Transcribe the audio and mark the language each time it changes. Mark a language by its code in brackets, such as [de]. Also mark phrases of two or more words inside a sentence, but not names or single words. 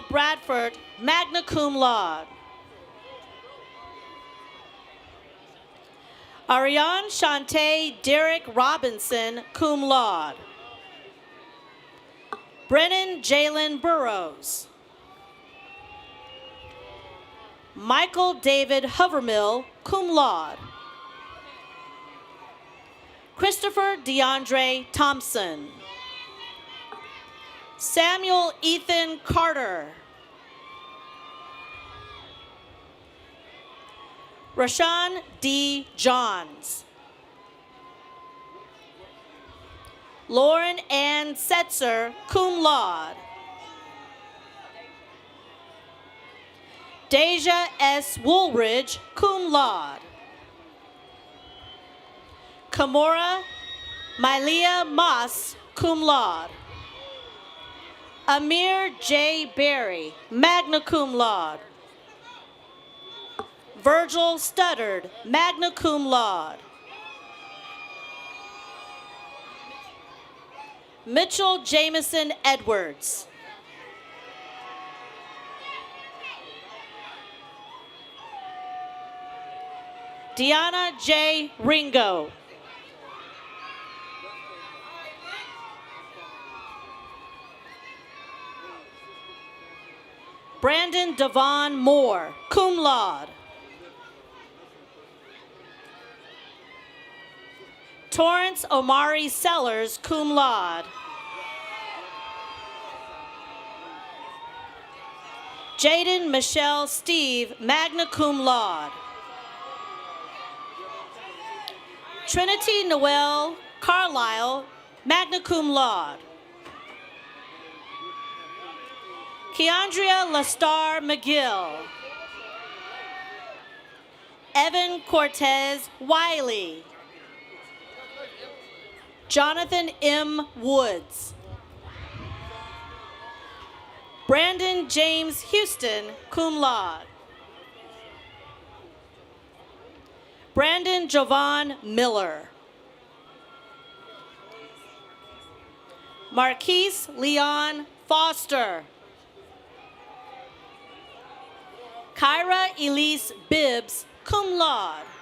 [en] Bradford, [la] magna cum laude. [en] Ariane Shantae Derek Robinson, [la] cum laude. [en] Brennan Jalen Burrows. Michael David Hovermill, [la] cum laude. [en] Christopher DeAndre Thompson. Samuel Ethan Carter. Rashawn D. Johns. Lauren Ann Setzer, [la] cum laude. [en] Deja S. Woolridge, [la] cum laude. [en] Kamora Mylia Moss, [la] cum laude. [en] Amir J. Berry, [la] magna cum laude. [en] Virgil Studdard, [la] magna cum laude. [en] Mitchell Jameson Edwards. Deanna J. Ringo. Brandon Devon Moore, [la] cum laude. [en] Torrance Omari Sellers, [la] cum laude. [en] Jaden Michelle Steve, [la] magna cum laude. [en] Trinity Noel Carlisle, [la] magna cum laude. [en] Keandria Lastar McGill. Evan Cortez Wiley. Jonathan M. Woods. Brandon James Houston, [la] cum laude. [en] Brandon Jovan Miller. Marquise Leon Foster. Kyra Elise Bibbs, [la] cum laude.